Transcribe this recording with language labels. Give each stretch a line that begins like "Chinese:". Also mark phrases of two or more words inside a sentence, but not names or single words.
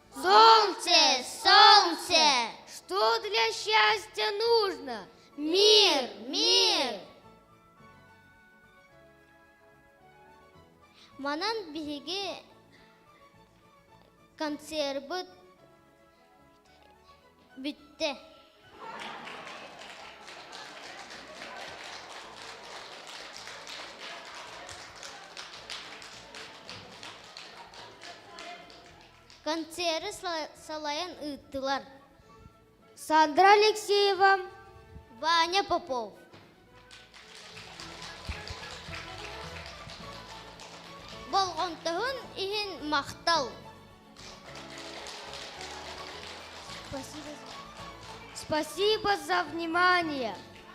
Russian: Солнце, солнце. Что для счастья нужно? Мир, мир.
Yakut: Манан биһиги консервы бүтте. Консервы салаян ыттылар. Сандра Алексеева. Ваня Попов. Болгонтоһун иһин мактал.
Russian: Спасибо за внимание.